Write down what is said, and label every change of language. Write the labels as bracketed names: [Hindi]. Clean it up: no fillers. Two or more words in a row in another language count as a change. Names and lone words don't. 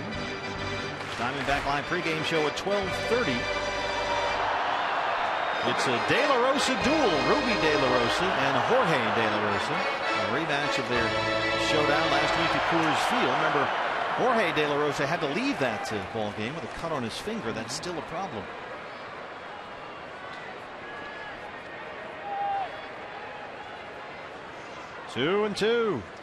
[English] Diamondback Live pregame show at 12:30. It's a De La Rosa duel. Ruby De La Rosa and Jorge De La Rosa. A rematch of their showdown last week at Coors Field. Remember, Jorge De La Rosa had to leave that ball game with a cut on his finger. That's still a problem. Two and 2.